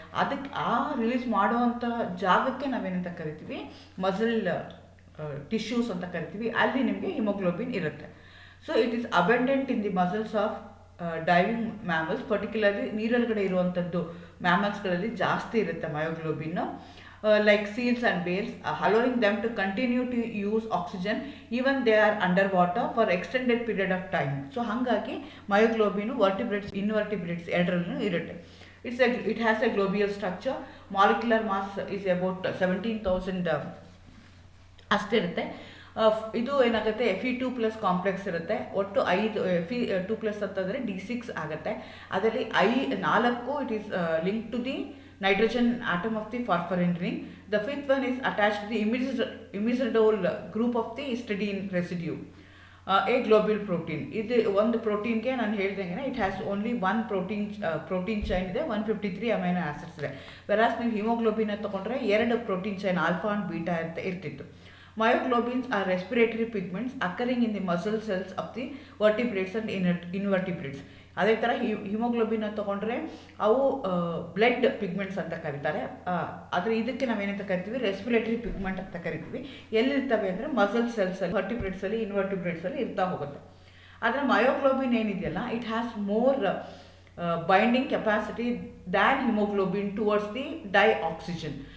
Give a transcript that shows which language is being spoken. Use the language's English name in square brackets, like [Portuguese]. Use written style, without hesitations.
[Kannada] ಅದಕ್ಕೆ ಆ ರಿಲೀಸ್ ಮಾಡುವಂಥ ಜಾಗಕ್ಕೆ ನಾವೇನಂತ ಕರಿತೀವಿ, ಮಸಲ್ ಟಿಶ್ಯೂಸ್ ಅಂತ ಕರಿತೀವಿ. ಅಲ್ಲಿ ನಿಮಗೆ ಹಿಮೋಗ್ಲೋಬಿನ್ ಇರುತ್ತೆ. [English] so it is abundant in the muscles of diving mammals, particularly [Kannada] ನೀರೊಳಗಡೆ ಇರುವಂಥದ್ದು ಮ್ಯಾಮಲ್ಸ್ಗಳಲ್ಲಿ ಜಾಸ್ತಿ ಇರುತ್ತೆ ಮಯೋಗ್ಲೋಬಿನ್ನು. [English] like seals and whales, allowing them to continue to use oxygen even they are underwater for extended period of time. [Kannada] So ಹಾಗಾಗಿ ಮಯೋಗ್ಲೋಬಿನು vertebrates invertebrates ಎರಡರಲ್ಲೂ ಇರುತ್ತೆ. [English] It has a globule structure. Molecular mass is about 17,000 ಅಷ್ಟಿರುತ್ತೆ. [Kannada] ಇದು ಏನಾಗುತ್ತೆ, Fe2+ complex ಇರುತ್ತೆ. ಒಟ್ಟು 5 Fe2+ ಅಂತಂದರೆ D6 ಆಗುತ್ತೆ. [English] ಅದರಲ್ಲಿ 4 it is link to the nitrogen atom of the porphyrin ring. The 5th one is attached to the imidazole group of the histidine residue, a globule protein. [Kannada] ಇದು ಒಂದು ಪ್ರೋಟೀನ್ಗೆ ನಾನು ಹೇಳ್ದಂಗೆ [English] it has only one protein chain [Kannada] ಇದೆ, 153 amino acids ಇದೆ. ವೆರಾಸ್ ನೀವು haemoglobin ತೊಗೊಂಡ್ರೆ 2 protein chain alpha and beta ಅಂತ ಇರ್ತಿತ್ತು. [English] Myoglobins are respiratory pigments occurring in the muscle cells of the vertebrates and invertebrates. [Kannada] ಅದೇ ಥರ ಹಿಮೋಗ್ಲೋಬಿನ್ ತೊಗೊಂಡ್ರೆ ಅವು ಬ್ಲಡ್ ಪಿಗ್ಮೆಂಟ್ಸ್ ಅಂತ ಕರೀತಾರೆ. ಆದರೆ ಇದಕ್ಕೆ ನಾವೇನಂತ ಕರಿತೀವಿ, ರೆಸ್ಪಿರೇಟರಿ ಪಿಗ್ಮೆಂಟ್ ಅಂತ ಕರಿತೀವಿ. ಎಲ್ಲಿರ್ತವೆ ಅಂದರೆ ಮಸಲ್ ಸೆಲ್ಸಲ್ಲಿ, ವರ್ಟಿಬ್ರೇಟ್ಸಲ್ಲಿ, ಇನ್ವರ್ಟಿಬ್ರೇಟ್ಸಲ್ಲಿ ಇರ್ತಾ ಹೋಗುತ್ತೆ. ಆದರೆ ಮಯೋಗ್ಲೋಬಿನ್ ಏನಿದೆಯಲ್ಲ [English] It has more binding capacity than haemoglobin towards the dioxygen.